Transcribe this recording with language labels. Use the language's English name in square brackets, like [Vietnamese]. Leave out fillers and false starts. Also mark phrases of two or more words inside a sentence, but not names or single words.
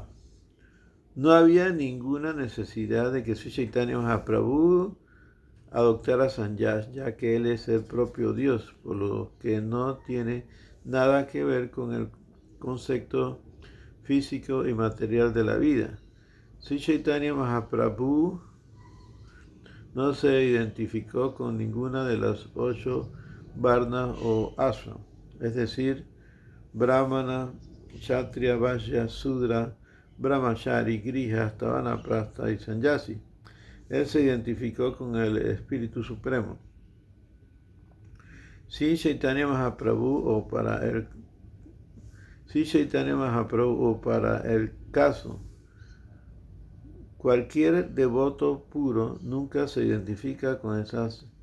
[Spanish] No había ninguna necesidad de que Sri Chaitanya Mahaprabhu adoptara Sanyas, ya que él es el propio Dios, por lo que no tiene nada que ver con el concepto físico y material de la vida. Sri Chaitanya Mahaprabhu no se identificó con ninguna de las 8 varnas o ashram, es decir, brahmana, kshatriya, vaishya, sudra, brahmachari, grija, vanaprastha y sannyasi. Él se identificó con el Espíritu Supremo. Si Chaitanya Mahaprabhu o para el caso, cualquier devoto puro nunca se identifica con esas